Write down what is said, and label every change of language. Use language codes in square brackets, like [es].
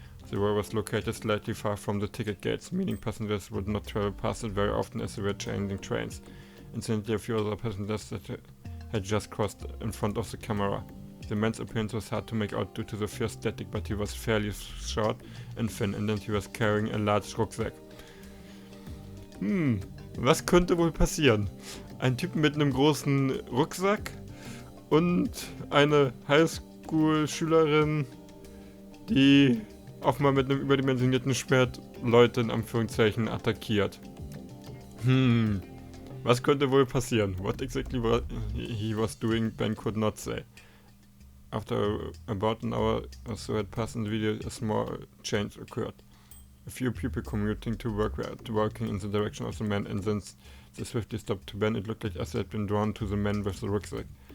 [en] The wall was located slightly far from the ticket gates, meaning passengers would not travel past it very often as they were changing trains. Incidentally, a few other passengers that had just crossed in front of the camera. The man's appearance was hard to make out due to the fierce static, but he was fairly short and thin, and then he was carrying a large rucksack. [de] Was könnte wohl passieren? Ein Typ mit einem großen Rucksack und eine Highschool-Schülerin, die auch mal mit einem überdimensionierten Schwert Leute in Anführungszeichen attackiert. Was könnte wohl passieren? [en] What exactly he was doing, Ben could not say. After about an hour or so had passed in the video, a small change occurred. A few people commuting to work were walking in the direction of the man, and since they swiftly stopped to Ben, it looked like as they had been drawn to the man with the rucksack.